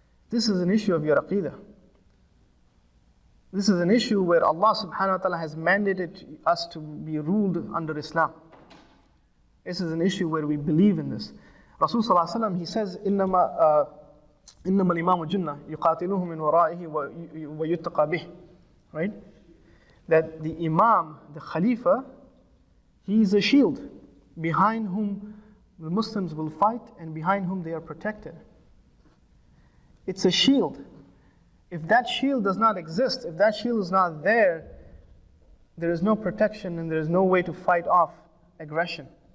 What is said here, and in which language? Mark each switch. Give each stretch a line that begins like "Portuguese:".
English: This is an issue of your aqidah. This is an issue where Allah subhanahu wa ta'ala has mandated us to be ruled under Islam. This is an issue where we believe in this. Rasul sallallahu alaihi wasallam, he says,
Arabic: إِنَّمَا الْإِمَامُ جُنَّةٌ يُقَاتِلُهُ مِنْ وَرَائِهِ وَيُتَّقَى بِهِ.
English: Right? That the Imam, the Khalifa, he is a shield behind whom the Muslims will fight and behind whom they are protected. It's a shield. If that shield does not exist, if that shield is not there, there is no protection and there is no way to fight off aggression.